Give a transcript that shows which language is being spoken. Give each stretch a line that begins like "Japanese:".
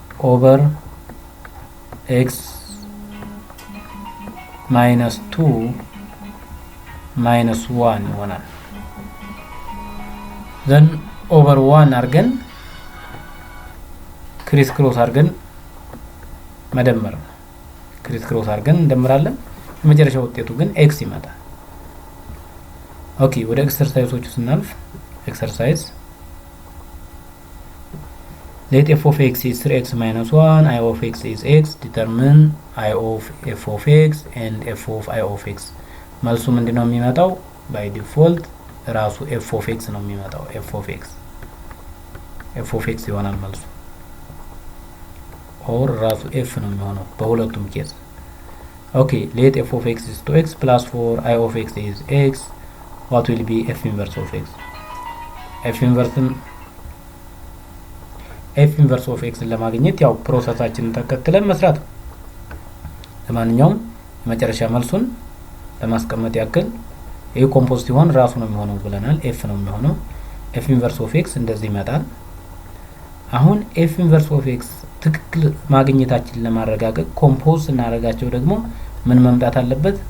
Amharic: over x minus 2 minus 1 ይሆናል። then over 1 አድርገን ክሪስ ክሮስ አድርገን መደመር ነው። ክሪስ ክሮስ አድርገን እንደምራለን። የመጨረሻው ውጤቱ ግን ኤክስ ይመጣል። ኦኬ ወደ ኤክሰርሳይዞቹ ስናልፍ ኤክሰርሳይዝ
English: let f of x is 3x minus 1, I of x is x, determine I of f of x and f of I of x.
Amharic: መልሱ ምንድነው የሚመጣው? ባይ ዲፎልት ራሱ f of x ነው የሚመጣው። f of x ይሆናል መልሱ። ኦር ራሱ f ነው የሚሆነው በሁለቱም ኬዝ። ኦኬ
English: let f of x is 2x plus 4, I of x is x, what will be f inverse of x?
Amharic: f inverse of x ለማግኘት ያው ፕሮሰሳችንን ተከትለን መስራት ነው። ለማንኛውም የመጨረሻ መልሱን ለማስቀመጥ ያክል ይሄ ኮምፖዝ ሲሆን ራሱ ነው የሚሆነው ብለናል። f ነው የሚሆነው። f inverse of x እንደዚህ ይመጣል። አሁን f inverse of x ትክክል ማግኘታችንን ለማረጋገጥ ኮምፖዝ እናደርጋቸው ደግሞ ምን መምጣት አለበት?